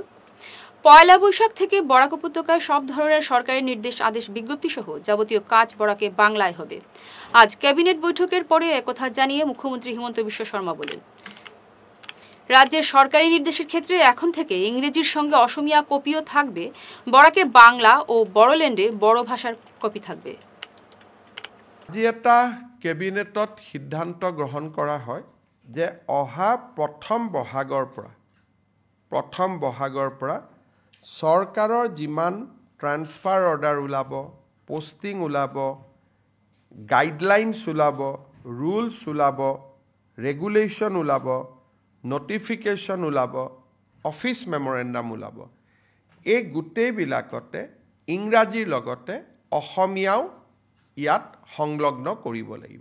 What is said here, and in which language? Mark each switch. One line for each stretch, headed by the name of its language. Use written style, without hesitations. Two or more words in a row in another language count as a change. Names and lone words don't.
Bangla: পয়লা বৈশাখ থেকে বরাক উপত্যকায় সব ধরনের সরকারি নির্দেশ, আদেশ, বিজ্ঞপ্তি সহ যাবতীয় কাজ বরাকে বাংলায় হবে। আজ ক্যাবিনেট বৈঠকের পরে একথা জানিয়ে মুখ্যমন্ত্রী হিমন্ত বিশ্ব শর্মা বলেন, রাজ্যের সরকারি নির্দেশের ক্ষেত্রে এখন থেকে ইংরেজির সঙ্গে অসমিয়া কপিও থাকবে। বরাকে বাংলা ও বড়োল্যান্ডে বড় ভাষার কপি থাকবে।
Assamese: আজি এটা কেবিনেটত সিদ্ধান্ত গ্ৰহণ কৰা হয় যে অহা প্ৰথম বহাগৰ পৰা চৰকাৰৰ যিমান
English: transfer order
Assamese: ওলাব, পোষ্টিং ওলাব, গাইডলাইনছ ওলাব, ৰুলছ ওলাব, ৰেগুলেশ্যন ওলাব, নটিফিকেশ্যন ওলাব,
English: office memorandum
Assamese: ওলাব, এই গোটেইবিলাকতে ইংৰাজীৰ লগতে অসমীয়াও ইয়াত সংলগ্ন কৰিব লাগিব।